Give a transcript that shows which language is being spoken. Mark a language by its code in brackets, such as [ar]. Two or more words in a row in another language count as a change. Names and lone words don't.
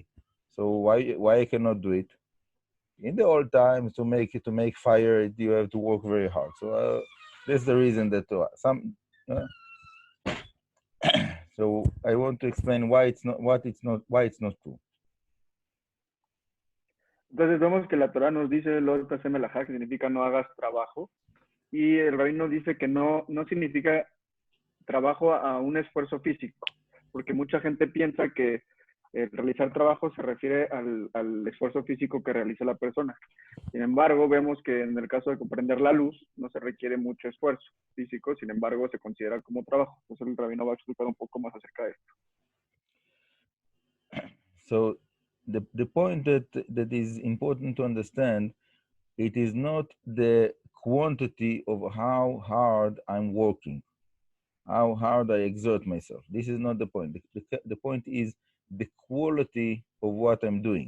[en] So why I cannot do it? In the old times, to make fire, you have to work very hard. So that's the reason that some. So I want to explain why it's not true. [es] Entonces vemos que la Torah nos dice [he] lo ta'aseh melajá, [es] que significa no hagas trabajo, y el rabino dice que no significa trabajo a un esfuerzo físico, porque mucha gente piensa que realizar trabajo se refiere al esfuerzo físico que realiza la persona. Sin embargo, vemos que en el caso de comprender la luz no se requiere mucho esfuerzo físico, sin embargo se considera como trabajo. Entonces el rabino va a explicar un poco más acerca de esto. [en] So the point that is important to understand, it is not the quantity of how hard I'm working, how hard I exert myself. This is not the point. The point is the quality of what I'm doing.